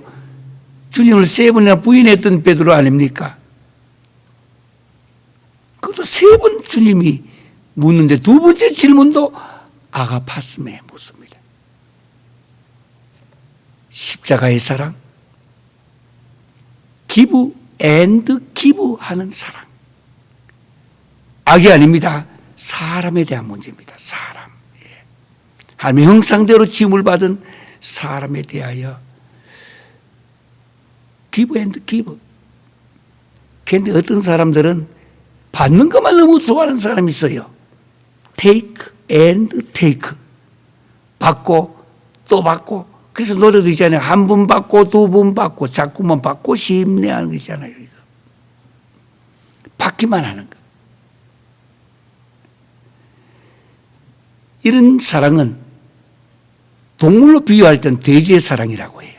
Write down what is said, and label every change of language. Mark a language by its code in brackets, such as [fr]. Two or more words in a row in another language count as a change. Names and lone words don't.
[ko] 주님을 세 번이나 부인했던 베드로 아닙니까? 그것도 세 번 주님이 묻는데 두 번째 질문도 아가파스메에 묻습니다. 십자가의 사랑, [en] give and give [ko] 하는 사랑. 악이 아닙니다. 사람에 대한 문제입니다. 사람. 하나님의 형상대로 지음을 받은 사람에 대하여 [en] give and give. [ko] 그런데 어떤 사람들은 받는 것만 너무 좋아하는 사람이 있어요. [en] take and take. [ko] 받고 또 받고. 그래서 노래도 있잖아요. 한 번 받고 두 번 받고 자꾸만 받고 싶네 하는 거 있잖아요. 이거. 받기만 하는 거. 이런 사랑은 동물로 비유할 땐 돼지의 사랑이라고 해요.